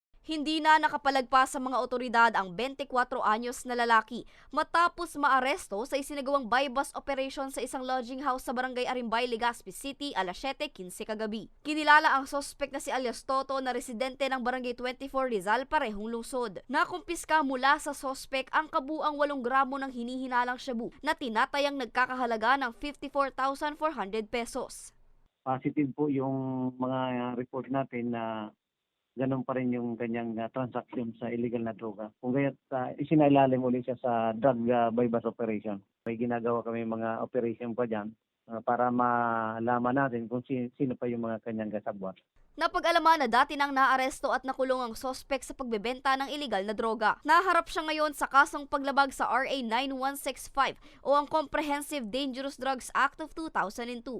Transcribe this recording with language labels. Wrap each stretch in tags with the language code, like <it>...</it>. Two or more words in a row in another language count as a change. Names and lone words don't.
<tl>Hindi na nakapalagpas sa mga otoridad ang 24 anyos na lalaki matapos maaresto sa isinagawang</tl> <en>buy-bust operation</en> <tl>sa isang lodging house sa barangay Arimbay, Legazpi City alas 7:15 kagabi. Kinilala ang sospek na si alias Toto na residente ng barangay 24 Rizal, parehong lungsod. Nakumpiska mula sa sospek ang kabuang 8 gramo ng hinihinalang shabu na tinatayang nagkakahalaga ng 54,400 pesos. Positive po yung mga report natin na ganun pa rin yung kanyang transaction sa illegal na droga. Kung kaya't isinailalim ulit siya sa</tl> <en>drug buy-bust operation.</en> <tl>May ginagawa kami mga operation pa dyan para malaman natin kung sino pa yung mga kanyang kasabwat. Napag-alaman na dati nang naaresto at nakulong ang sospek sa pagbebenta ng iligal na droga. Naharap siya ngayon sa kasong paglabag sa RA 9165 o ang Comprehensive Dangerous Drugs Act of 2002.</tl>